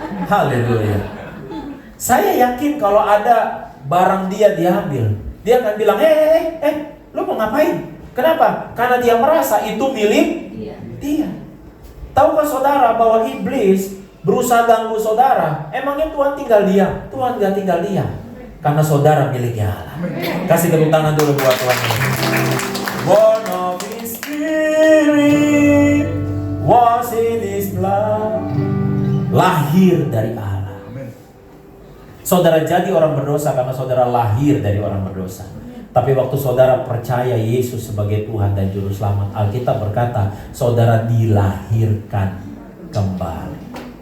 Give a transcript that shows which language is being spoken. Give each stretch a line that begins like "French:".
Indonesian: Haleluya. Saya yakin kalau ada barang dia diambil, dia akan bilang, lu mau ngapain? Kenapa? Karena dia merasa itu milik dia. Tahukah saudara bahwa iblis berusaha ganggu saudara? Emangnya Tuhan tinggal diam? Tuhan gak tinggal diam. Karena saudara miliknya Allah. Kasih tepuk tangan dulu buat Tuhan.
English: Born of His Spirit, was in His blood.
Indonesian: Lahir dari Allah. Saudara jadi orang berdosa karena saudara lahir dari orang berdosa. Tapi waktu saudara percaya Yesus sebagai Tuhan dan Juru Selamat, Alkitab berkata, saudara dilahirkan kembali.